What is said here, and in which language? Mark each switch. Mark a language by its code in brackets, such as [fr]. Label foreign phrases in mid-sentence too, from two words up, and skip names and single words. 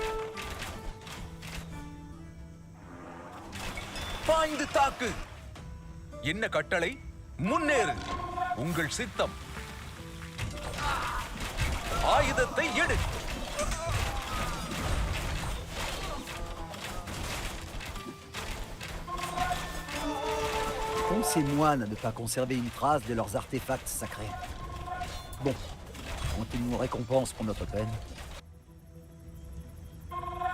[ta] பாய்ந்து தாக்கு. என்ன கட்டளை? முன்னேறு. உங்கள் சித்தம். ஆயுதத்தை எடு. [fr] Qu'ont ces moines à ne pas conserver une trace de leurs artefacts sacrés? Bon, ont-ils nous récompense pour notre peine?